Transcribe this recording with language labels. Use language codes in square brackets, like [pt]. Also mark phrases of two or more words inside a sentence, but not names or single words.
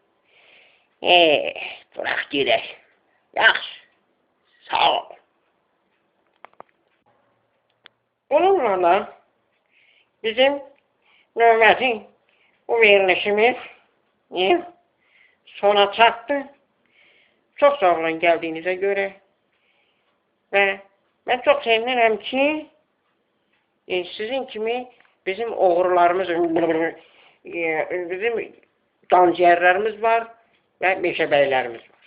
[az] Bırak gedək. Yaxşı. Sağ ol. Bununla da bizim növbəti bu verilişimiz sona çatdı. [tr] Çok sağ olun geldiğinize göre. Ve ben çok sevinirəm ki sizin kimi bizim oğrularımız, bizim danciyerlerimiz var ve meşebeylerimiz var.